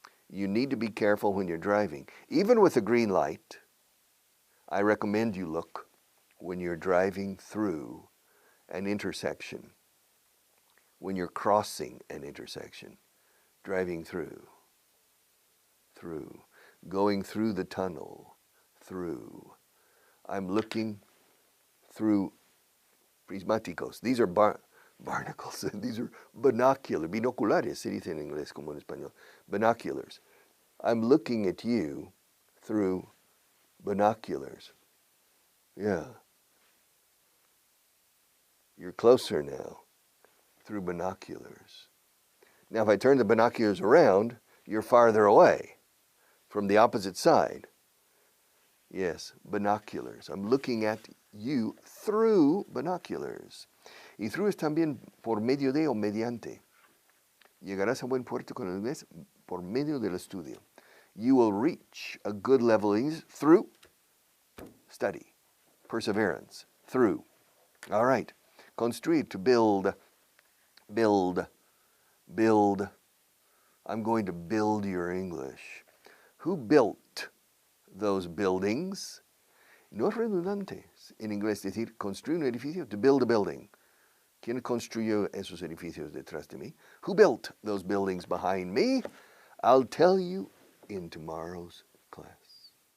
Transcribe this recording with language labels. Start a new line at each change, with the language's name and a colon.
English: You need to be careful when you're driving. Even with a green light, I recommend you look when you're driving through an intersection. When you're crossing an intersection. Driving through. Through. Going through the tunnel. Through. I'm looking through prismáticos. These are barnacles. These are
Spanish: binoculares se dice en inglés como en español. Binoculars.
English: I'm looking at you through binoculars. Yeah. You're closer now through binoculars. Now, if I turn the binoculars around, you're farther away from the opposite side. Yes, binoculars. I'm looking at you through binoculars.
Spanish: Y through es también por medio de o mediante. Llegarás a buen puerto con el inglés por medio del estudio.
English: You will reach a good level of English through study, perseverance, through. All right. Construir, to build, build, build. I'm going to build your English. Who built those buildings?
Spanish: No es redundante en inglés decir construir un edificio,
English: to build a building.
Spanish: ¿Quién construyó esos edificios detrás de mí?
English: Who built those buildings behind me? I'll tell you in tomorrow's class.